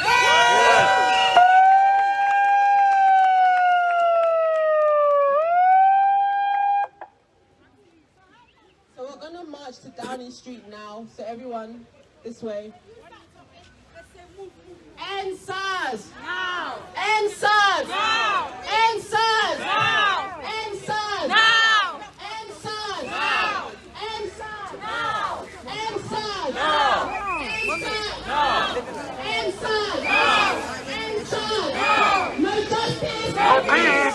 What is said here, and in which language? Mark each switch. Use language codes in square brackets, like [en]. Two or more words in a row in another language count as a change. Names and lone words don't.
[en] So we're going to march to Downing Street now. So everyone, this way. End SARS! Now! End SARS! Now! End SARS! Now! End SARS! Now! End SARS! Now! End SARS! Now! End SARS! Now! End SARS! Now! End SARS! Now! No justice! No peace!